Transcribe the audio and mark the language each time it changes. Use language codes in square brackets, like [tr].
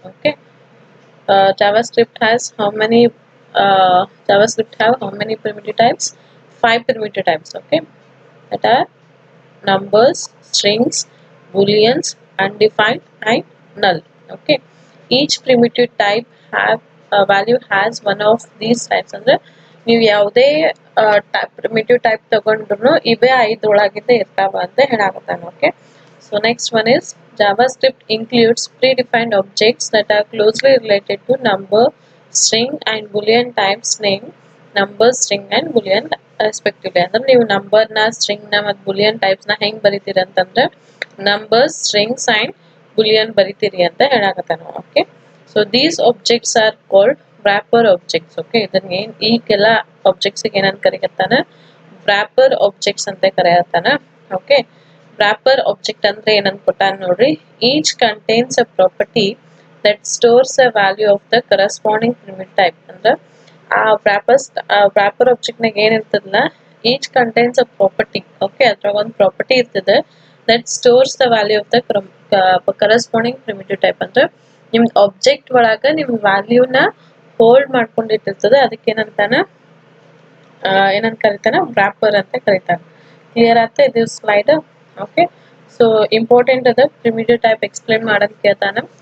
[en] Okay, JavaScript has how many? JavaScript have how many primitive types? Five primitive types. Okay, that are numbers, strings, booleans, undefined, and null. Okay, each primitive type have value has one of these types. [kn] ಅಂದ್ರೆ ನೀವು ಯಾವುದೇ primitive type ತಗೊಂಡ್ರು ಇವೇ ಐದರೊಳಗಿಂದ ಇರ್ತಾವ ಅಂತ ಹೇಳಾಕತ್ತಾನ. [en] Okay, so next one is JavaScript includes predefined objects that are closely related to number, string, and boolean types name number, string, and boolean respectively. [kn] ಅಂದ್ರೆ ನೀವು number ನ string ನ ಮತ್ತು boolean types ನ ಹೆಂಗ್ ಬರಿತೀರಿ ಅಂತಂದ್ರೆ numbers, strings, and boolean ಬರಿತೀರಿ ಅಂತ ಹೇಳಾಕತ್ತಾನ. [en] Okay, so these objects are called wrapper objects. [kn] Okay, ಇದನ್ನ ಈಗೆಲ್ಲ objects ಗೆ ಏನಂತ ಕರಿಕತ್ತಾನ? wrapper objects ಅಂತ ಕರೆಯತ್ತಾನ. Okay, wrapper object ಅಂದ್ರೆ ಏನಂತ ಕೊಟ್ಟಾನ ನೋಡ್ರಿ. [en] Each contains a property that stores a value of the corresponding primitive type. [kn] ಅಂದ್ರೆ ಆ wrapper object ನಾಗ ಏನಿರ್ತದಲ್ಲ, [en] each contains a property. Okay, [kn] ಅದ್ರಾಗ ಒಂದು ಪ್ರಾಪರ್ಟಿ ಇರ್ತದೆ [en] that stores the value of the corresponding primitive type. [kn] ಅಂದ್ರೆ ನಿಮ್ ಆಬ್ಜೆಕ್ಟ್ ಒಳಗ ನಿಮ್ ವ್ಯಾಲ್ಯೂನ ಹೋಲ್ಡ್ ಮಾಡ್ಕೊಂಡಿಟ್ಟಿರ್ತದೆ. ಅದಕ್ಕೆ ಏನಂತಾನ ಕರಿತಾನ? wrapper ಅಂತ ಕರಿತಾನ. ಕ್ಲಿಯರ್ ಆಗ್ತಾ ಇದು ಸ್ಲೈಡ್? ಓಕೆ, ಸೊ ಇಂಪಾರ್ಟೆಂಟ್ ಅದ ಪ್ರಿಮಿಟಿವ್ ಟೈಪ್ ಎಕ್ಸ್ಪ್ಲೇನ್ ಮಾಡೋದು ಕೇಳ್ತಾನ.